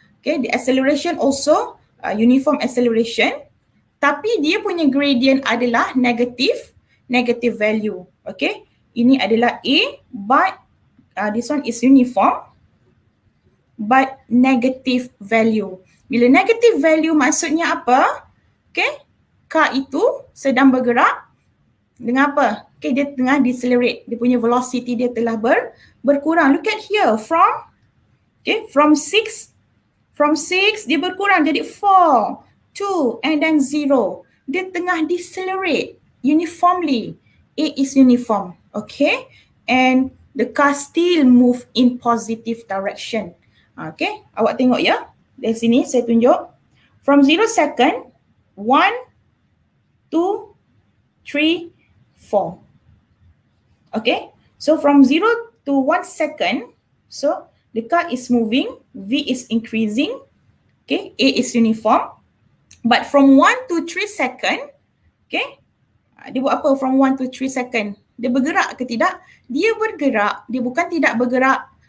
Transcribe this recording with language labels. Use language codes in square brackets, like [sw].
[en] Okay, the acceleration also uniform acceleration, [ms] tapi dia punya [en] gradient adalah negative value. Okay, [ms] ini adalah [en] A, but this one is uniform but negative value. [ms] Bila negative value maksudnya apa? Okay, car itu sedang bergerak dengan apa? Okay, dia tengah decelerate. Dia punya velocity dia telah berkurang. [en] Look at here, from 6 [ms] dia berkurang jadi [en] 4, 2 and then 0. [ms] Dia tengah [en] decelerate uniformly. A is uniform, okay? And the car still move in positive direction. [ms] Okay, awak tengok ya. Dari sini saya tunjuk. [en] From 0 second, [ms] 1, 2, 3, 4. [en] Okay, so from 0 to 1 second, so the car is moving, V is increasing, okay, A is uniform. But from 1 to 3 second, okay, [ms] dia buat apa [en] from 1 to 3 second? [ms] Dia bergerak ke tidak? Dia bergerak, dia bukan tidak bergerak.